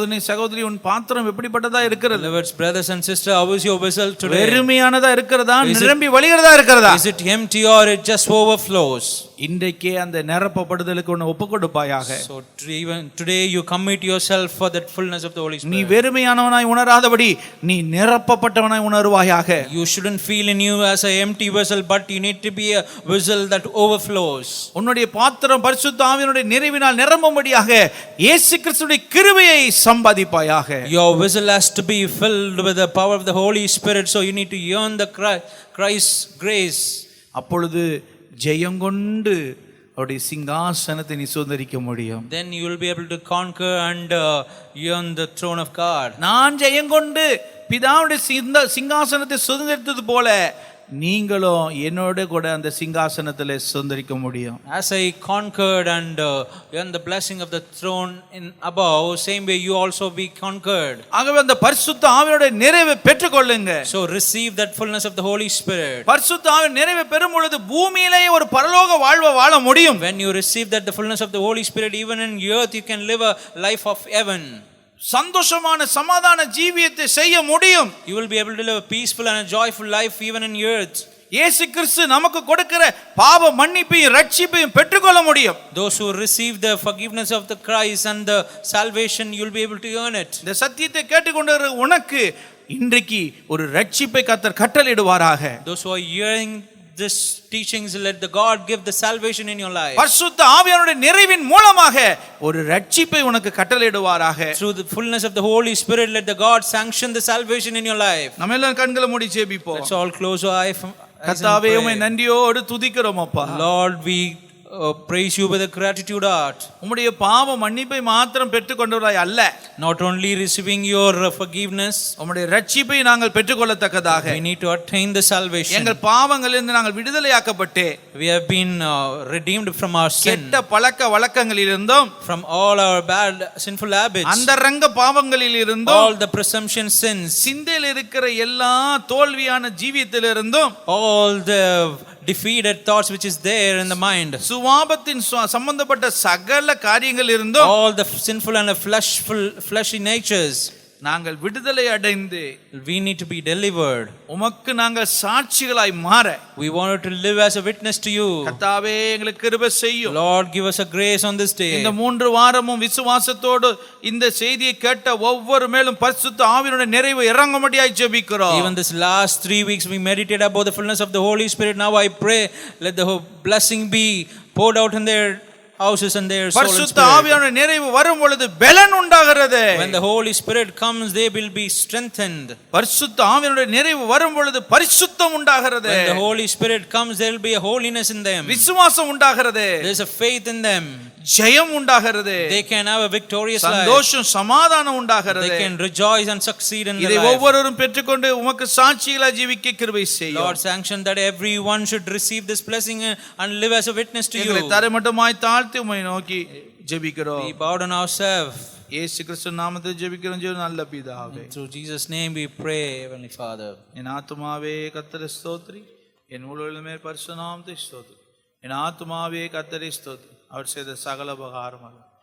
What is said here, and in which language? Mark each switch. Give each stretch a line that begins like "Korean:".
Tamil: சகோதரி உன் பாத்திரம் எப்படிப்பட்டதா இருக்கிறது?
English: Beloved brothers and sisters, how is your vessel today?
Tamil: வெறுமையானதா இருக்கிறதா, நிரம்பி வழிகிறதா இருக்கிறதா?
English: Is it empty or it just overflows?
Tamil: இன்றைக்கே அந்த நிரப்பப்படுதலுக்கு உன்னை ஒப்புக்கொடுப்பாயாக.
English: So even today you commit yourself for that fullness of the Holy Spirit.
Tamil: நீ வெறுமையானவனாய் உணராதபடி நீ நிரப்பப்பட்டவனாய் உணர்வாயாக.
English: You shouldn't feel in you as an empty vessel, but you need to be a vessel that overflows.
Tamil: உன்னுடைய பாத்திரம் பரிசுத்த ஆவியினுடைய நிறைவினால் நிரம்பும்படியாக இயேசு கிறிஸ்துவின் கிருபையை சம்பாதிப்பாயாக.
English: Your vessel has to be filled with the power of the Holy Spirit, so you need to yearn the Christ's grace.
Tamil: அப்பொழுது ஜெயம் கொண்டு அவருடைய சிங்காசனத்தை நீ சுதந்தரிக்க முடியும்.
English: Then you will be able to conquer and earn the throne of God.
Tamil: நான் ஜெயங்கொண்டு பிதாவுடைய சிங்காசனத்தை சுதந்தரித்தது போல நீங்களும் என்னோட கூட அந்த சிங்காசனத்தில் சுதந்தரிக்க முடியும்.
English: As I conquered and earned the blessing of the throne in above, same way you also be conquered.
Tamil: ஆகவே அந்த பரிசுத்த ஆவியோட நிறைவை பெற்றுக்கொள்ளுங்க.
English: So receive that fullness of the Holy Spirit.
Tamil: பரிசுத்த ஆவியின் நிறைவை பெறும் பொழுது பூமியிலேயே ஒரு பரலோக வாழ்வை வாழ முடியும்.
English: When you receive that the fullness of the Holy Spirit, even in earth you can live a life of heaven.
Tamil: சந்தோஷமான சமாதான ஜீவியத்தை செய்ய முடியும்.
English: You will be able to live a peaceful and a joyful life even in earth.
Tamil: இயேசு கிறிஸ்து நமக்கு கொடுக்கிற பாவ மன்னிப்பையும் ரட்சிப்பையும் பெற்றுக்கொள்ள முடியும்.
English: Those who receive the forgiveness of the Christ and the salvation, you will be able to earn it.
Tamil: இந்த சத்தியத்தை கேட்டுக்கொண்டிருக்கிற உனக்கு இன்றைக்கு ஒரு ரட்சிப்பை கர்த்தர் கட்டளையிடுவாராக.
English: Those who are hearing this teachings, let the God give the salvation in your life.
Tamil: பரிசுத்த ஆவியானவருடைய நிறைவின் மூலமாக ஒரு ரட்சிப்பை உனக்கு கட்டளையிடுவாராக.
English: Through the fullness of the Holy Spirit, let the God sanction the salvation in your life.
Tamil: நம்ம எல்லாம் கண்களை மூடி ஜெபிப்போம்.
English: Let's all close our eyes.
Tamil: கர்த்தாவே உம்மை நன்றியோடு துதிக்கிறோம் அப்பா.
English: Lord, we praise you with a gratitude heart.
Tamil: உம்முடைய பாவ மன்னிப்பை மாத்திரம் பெற்றுக்கொண்டவராய் அல்ல,
English: Not only receiving your forgiveness,
Tamil: உம்முடைய ரட்சிப்பை நாங்கள் பெற்றுக்கொள்ளத்தக்கதாக
English: we need to attain the salvation.
Tamil: எங்கள் பாவங்களிலிருந்து நாங்கள் விடுதலையாக்கப்பட்டு
English: We have been redeemed from our sin,
Tamil: கெட்ட பழக்க வழக்கங்களிலிருந்தும்
English: from all our bad sinful habits,
Tamil: அந்தரங்க பாவங்களிலிருந்தும்
English: all the presumption sins,
Tamil: சிந்தையில் இருக்கிற எல்லா தோல்வியான ஜீவியத்திலிருந்தும்
English: all the defeated thoughts which is there in the mind,
Tamil: சுவாபத்தின் சம்பந்தப்பட்ட சகல காரியங்கள் இருந்தும்
English: all the sinful and the fleshy natures,
Tamil: நாங்கள் விடுதலை அடைந்து
English: we need to be delivered.
Tamil: உமக்கு நாங்கள் சாட்சிகளாய் மாற
English: We wanted to live as a witness to you.
Tamil: கர்த்தாவே எங்களுக்கு கிருபை செய்யும்.
English: Lord, give us a grace on this day.
Tamil: இந்த 3 வாரமும் விசுவாசத்தோடு இந்த செய்தியை கேட்ட ஒவ்வொரு மேலும் பரிசுத்த ஆவியினுடைய நிறைவு இறங்கும்படியாய் ஜெபிக்கிறோம்.
English: Even this last 3 weeks we meditated about the fullness of the Holy Spirit. Now I pray, let the blessing be poured out in their houses and their soul and
Tamil: பரிசுத்த
English: spirit.
Tamil: ஆவியான நிறைவு வரும் பொழுது பலன் உண்டாகிறது.
English: When the Holy Spirit comes, they will be strengthened.
Tamil: பரிசுத்த ஆவியான நிறைவு வரும் பொழுது பரிசுத்தம் உண்டாகிறது.
English: When the Holy Spirit comes, there will be a holiness in them.
Tamil: விசுவாசம் உண்டாகிறது.
English: There is a faith in them.
Tamil: ஜெயம் உண்டாகிறது.
English: They can have a victorious life.
Tamil: சந்தோஷம் சமாதானம் உண்டாகிறது.
English: They can rejoice and succeed in their
Tamil: இதை
English: life.
Tamil: ஒவ்வொருவரும் பெற்றுக்கொண்டு உமக்கு சாட்சிகளாய் ஜீவிக்க கிருபை செய்யும்.
English: Lord, sanction that everyone should receive this blessing and live as a witness to you.
Tamil: எங்களை தரைமட்டமாய் தாழ்த்தி உம்மை நோக்கி ஜெபிக்கிறோம்.
English: We bow down ourselves.
Tamil: இயேசு கிறிஸ்து நாமத்தில் ஜெபிக்கிறோம் ஜெபம் நல்ல பிதாவே.
English: Through Jesus' name we pray, Heavenly Father.
Tamil: என் ஆத்துமாவே கர்த்தரை ஸ்தோத்திரி, என் முழுவதுமே பரிசுத்த நாமத்தை ஸ்தோத்திரி. என் ஆத்துமாவே கர்த்தரை ஸ்தோத்திரி, அவர் செய்த சகல உபகாரமாக.